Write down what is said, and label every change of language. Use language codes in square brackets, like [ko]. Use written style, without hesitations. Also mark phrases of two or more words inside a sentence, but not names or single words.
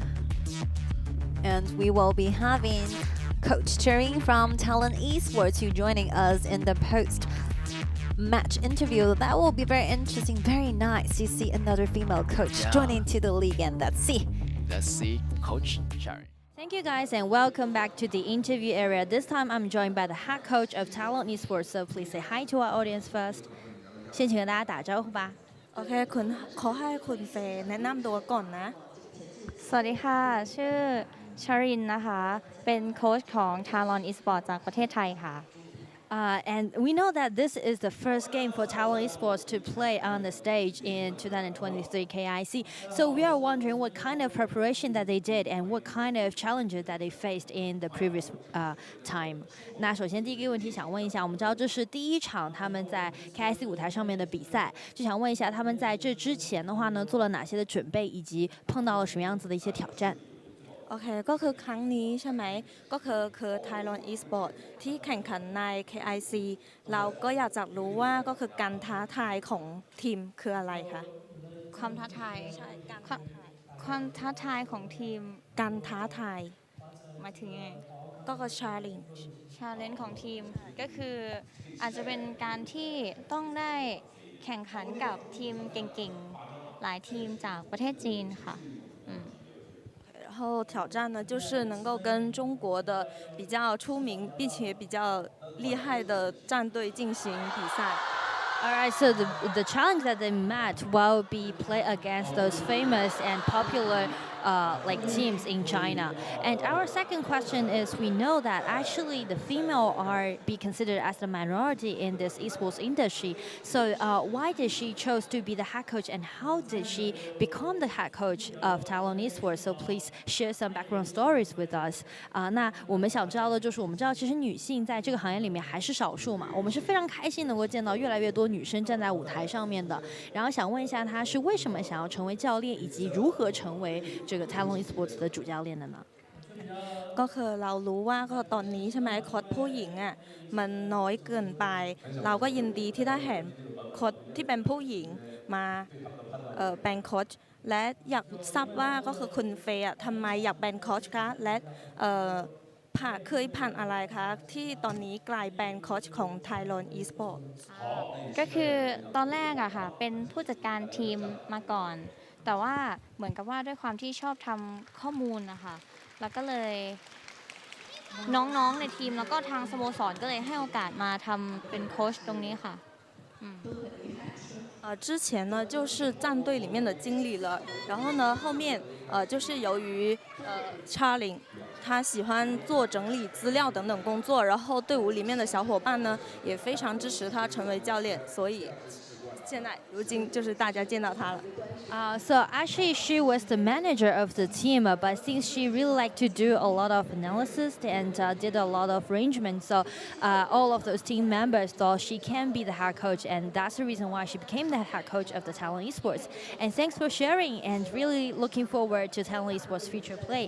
[en] And we will be having Coach Cheering from Talon Esports who joining us in the post-match interview. That will be very interesting, very nice to see another female coach joining to the league, and let's see. Let's see Coach Cheering. Thank you guys and welcome back to the interview area. This time I'm joined by the head coach of Talon Esports, so please say hi to our audience first. [zh] 先请跟大家打招呼吧。 [th] โอเคคุณขอให้คุณเฟย์แนะนำตัวก่อนนะ สวัสดีค่ะ ชื่อชรินนะคะ เป็นโค้ชของ Talon Esports จากประเทศไทยค่ะ [en] And we know that this is the first game for Talon Esports to play on the stage in 2023 KIC. So we are wondering what kind of preparation that they did and what kind of challenges that they faced in the previous time. [zh] 那首先第一个问题想问一下，我们知道这是第一场他们在 KIC 舞台上面的比赛，就想问一下他们在这之前的话呢，做了哪些的准备，以及碰到了什么样子的一些挑战？ [th] โอเคก็คือครั้งนี้ใช่ไหมก็คือ Thailand Esports ที่แข่งขันใน KIC เราก็อยากจะรู้ว่าก็คือการท้าทายของทีมคืออะไรคะ ความท้าทาย ใช่การ ความท้าทายของทีม การท้าทาย หมายถึงไง ก็คือ challenge challenge ของทีมก็คืออาจจะเป็นการที่ต้องได้แข่งขันกับทีมเก่งๆหลายทีมจากประเทศจีนค่ะ [zh] 然后挑战呢，就是能够跟中国的比较出名并且比较厉害的战队进行比赛。 [en] Alright, so the challenge that they met will be play against those famous and popular like teams in China. And our second question is, we know that actually the female are be considered as the minority in this esports industry. So why did she chose to be the head coach, and how did she become the head coach of Talon Esports? So please share some background stories with us. [zh] 那我们想知道的就是，我们知道其实女性在这个行业里面还是少数嘛，我们是非常开心能够见到越来越多女生站在舞台上面的。然后想问一下，她是为什么想要成为教练，以及如何成为这个 Talon Esports 的主教练的呢？ [th] ก็คือเรารู้ว่าก็ตอนนี้ใช่ไหมโค้ชผู้หญิงอ่ะมันน้อยเกินไป เราก็ยินดีที่ได้เห็นโค้ชที่เป็นผู้หญิงมาเป็นโค้ชและอยากทราบว่าก็คือคุณเฟย์ทำไมอยากเป็นโค้ชคะและเคยผ่านอะไรคะที่ตอนนี้กลายเป็นโค้ชของ Thailand Esports ก็คือตอนแรกอะค่ะเป็นผู้จัดการทีมมาก่อน แต่ว่าเหมือนกับว่าด้วยความที่ชอบทำข้อมูลนะคะแล้วก็เลยน้องๆในทีมแล้วก็ทางสโมสรก็เลยให้โอกาสมาทำเป็นโค้ชตรงนี้ค่ะ [zh] 之前呢就是战队里面的经理了，然后呢后面就是由于Charlie 他喜欢做整理资料等等工作，然后队伍里面的小伙伴呢也非常支持他成为教练，所以现在如今就是大家见到他了。 [en] So actually she was the manager of the team, but since she really liked to do a lot of analysis and did a lot of arrangements, so all of those team members thought she can be the head coach, and that's the reason why she became the head coach of the Talon Esports. And thanks for sharing, and really looking forward to Talon Esports' future play.